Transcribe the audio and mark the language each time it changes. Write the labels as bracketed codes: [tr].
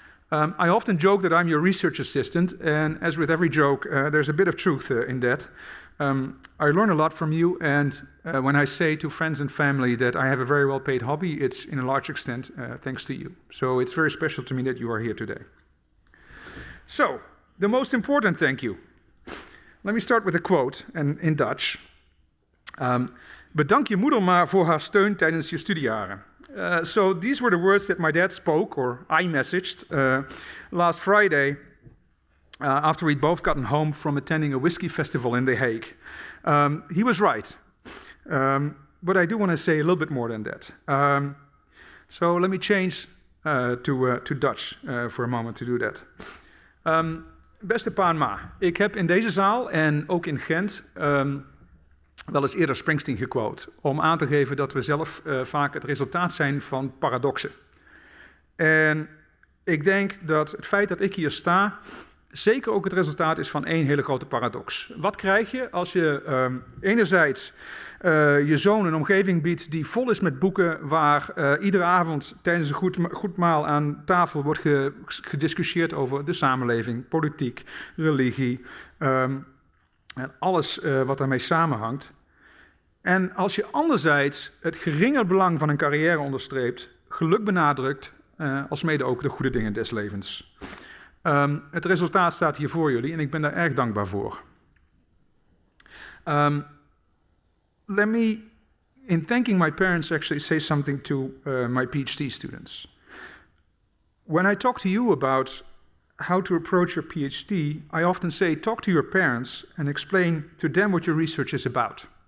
[en] I often joke that I'm your research assistant, and as with every joke, there's a bit of truth in that. I learn a lot from you, and when I say to friends and family that I have a very well-paid hobby, it's in a large extent thanks to you. So it's very special to me that you are here today. So, the most important thank you. Let me start with a quote, and in Dutch. [nl] Bedank je moeder maar voor haar steun tijdens je studiejaren. [en] So these were the words that my dad spoke, or I messaged, last Friday after we'd both gotten home from attending a whiskey festival in The Hague. He was right, but I do want to say a little bit more than that. So let me change to Dutch for a moment to do that. [nl] Beste pa en ma, ik heb in deze zaal en ook in Gent wel eens eerder Springsteen gequote, om aan te geven dat we zelf vaak het resultaat zijn van paradoxen. En ik denk dat het feit dat ik hier sta zeker ook het resultaat is van één hele grote paradox. Wat krijg je als je enerzijds je zoon een omgeving biedt die vol is met boeken, waar iedere avond tijdens een goed maal aan tafel wordt gediscussieerd over de samenleving, politiek, religie en alles wat daarmee samenhangt. En als je anderzijds het geringe belang van een carrière onderstreept, geluk benadrukt, alsmede ook de goede dingen des levens. Het resultaat staat hier voor jullie en ik ben daar erg dankbaar voor. [en] Let me, in thanking my parents, actually say something to my PhD students. When I talk to you about how to approach your PhD, I often say talk to your parents and explain to them what your research is about.